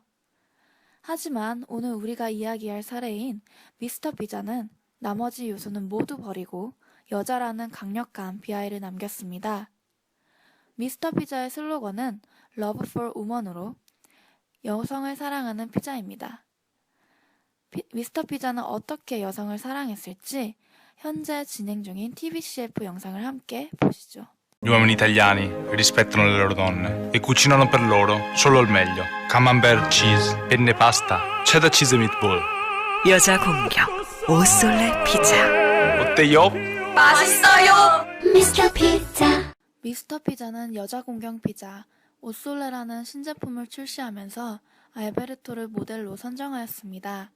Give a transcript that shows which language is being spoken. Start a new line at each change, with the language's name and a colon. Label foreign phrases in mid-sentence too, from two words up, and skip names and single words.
Korean: 하지만 오늘 우리가 이야기할 사례인 미스터 피자는 나머지 요소는 모두 버리고 여자라는 강력한 비하를 남겼습니다. 미스터 피자의 슬로건은
English: Love for Woman
Korean: 으로 여성을 사랑하는 피자입니다. 미스터 피자는 어떻게 여성을 사랑했을지 현재 진행 중인
English: TV CF
Korean: 영상을 함께 보시죠.
Italian: Gli uomini italiani rispettano le loro donne e cucinano per loro solo il meglio.
English: Camembert cheese, penne pasta, cheddar cheese meatball.
Korean: 여자 공격 오솔레 피자. 어때요? Mr. Pizza. 미스터 피자는 여자 공경 피자 오솔레라는 신제품을 출시하면서 알베르토를 모델로 선정하였습니다.